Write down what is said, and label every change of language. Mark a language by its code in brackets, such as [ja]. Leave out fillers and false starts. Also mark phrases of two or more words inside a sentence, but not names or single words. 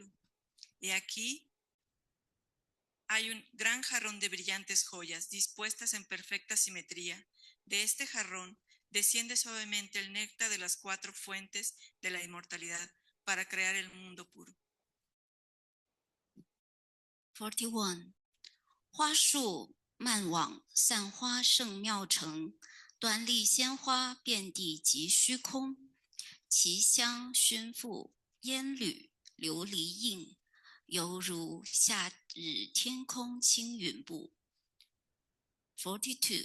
[es] Y aquí hay un gran jarrón de brillantes joyas dispuestas en perfecta simetría. De este jarrón desciende suavemente el néctar de las 4 fuentes de la inmortalidad para crear el mundo puro. 41. [zh] 花树漫往散花圣妙城，端立鲜花遍地及虚空，其香熏覆烟缕琉璃映，犹如夏日天空轻云布。42.